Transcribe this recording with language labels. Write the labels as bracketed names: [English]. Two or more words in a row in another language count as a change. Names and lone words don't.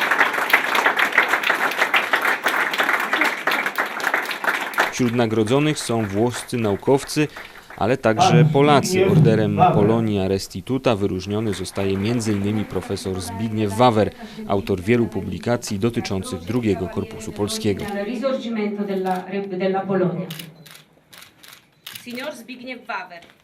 [Polish] Wśród nagrodzonych są włoscy naukowcy, ale także Polacy. Orderem Polonia Restituta wyróżniony zostaje m.in. profesor Zbigniew Wawer, autor wielu publikacji dotyczących II Korpusu Polskiego. [Italian] Risorgimento della Polonia. Signor Zbigniew Wawer.